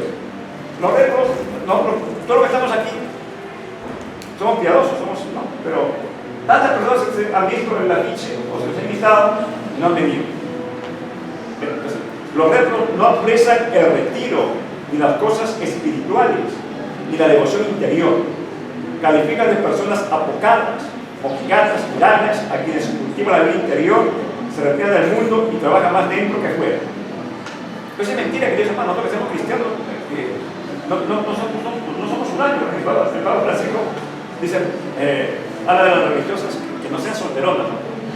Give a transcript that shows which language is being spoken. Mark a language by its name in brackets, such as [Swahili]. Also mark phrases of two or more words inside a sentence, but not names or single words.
[Spanish] Los réprobos, todos los que estamos aquí, somos piadosos, ¿no? Pero tantas personas se han visto en el afiche o se les ha invitado y no han venido. Entonces, los réprobos no aprecian el retiro ni las cosas espirituales ni la devoción interior. Califican de personas apocadas, mojigatas, tiranas, a quienes cultivan la vida interior, se retiran del mundo y trabajan más dentro que fuera. Entonces es mentira, queridos hermanos, nosotros que somos cristianos, no somos un año. El Papa Francisco dice, habla de las religiosas que no sean solteronas, ¿no?